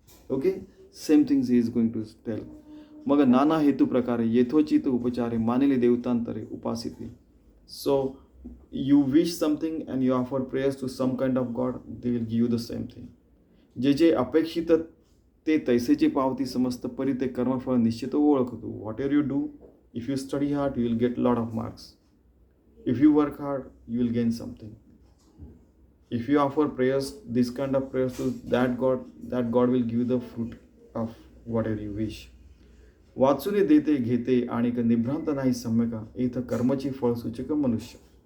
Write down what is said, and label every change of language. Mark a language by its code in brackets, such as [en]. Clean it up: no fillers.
[en] Okay, same things he is going to tell. [mr] मग नाना हेतु प्रकारे यथोचित उपचारे मानिले देवतांतरे उपासिते. [en] So you wish something and you offer prayers to some kind of God, they will give you the same thing. [mr] जे जे अपेक्षित ते तैसेचे पावती समस्त परी ते कर्मफळ निश्चित ओळखतो. [en] Whatever you do, if you study hard, you will get lot of marks. If you work hard, you will gain something. If you offer prayers, this kind of prayers to that God will give you the fruit of whatever you wish. [mr] वाचुने देते घेते आणिक निभ्रांत नाही सम्यका इथं कर्मची फळ सूचक मनुष्य.